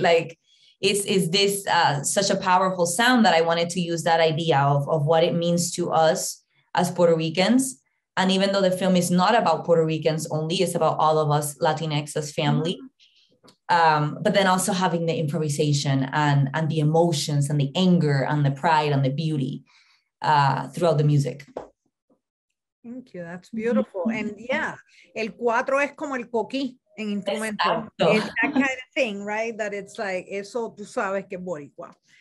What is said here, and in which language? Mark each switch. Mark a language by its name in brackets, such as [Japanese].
[English] Like is this such a powerful sound that I wanted to use that idea of what it means to us as Puerto Ricans. And even though the film is not about Puerto Ricans only, it's about all of us Latinx as family. But then also having the improvisation and the emotions and the anger and the pride and the beauty throughout the music. Thank you. That's beautiful. And yeah, [Spanish] el cuatro es como el coquí en instrumento. [English] It's that kind of thing, right? That it's like, [Spanish] eso tú sabes que es boricua.